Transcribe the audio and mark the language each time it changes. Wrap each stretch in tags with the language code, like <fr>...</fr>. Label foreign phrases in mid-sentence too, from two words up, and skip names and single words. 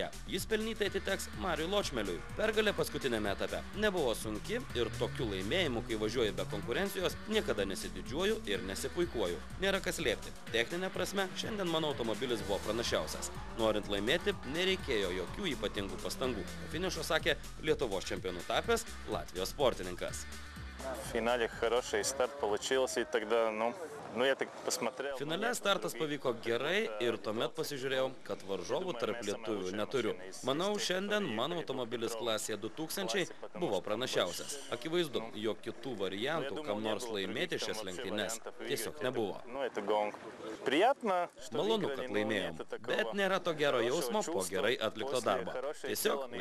<lt>Jis pelnytai atiteks Mariui Ločmeliui. Pergalė paskutinėme etape nebuvo sunki ir tokiu laimėjimu, kai važiuoju be konkurencijos, niekada nesididžiuoju ir nesipuikuoju. Nėra kas slėpti. Techninė prasme, šiandien mano automobilis buvo pranašiausias. Norint laimėti, nereikėjo jokių ypatingų pastangų. Po finišo sakė Lietuvos čempionu tapęs Latvijos sportininkas.</lt> <ru>Finale хороший старт получился, и тогда, я так посмотрел.</ru> <lt>Finale startas pavyko gerai ir tuomet pasižiūrėjau, kad varžovų tarp lietuvių neturiu. Manau, šiandien mano automobilis klasėje 2000 buvo pranašiausias. Akivaizdu, jog kitų variantų, kam nors laimėti šias lenktynes, tiesiog nebuvo. Malonu, kad laimėjom, bet nėra to gero jausmo po gerai atlikto darbo.</lt>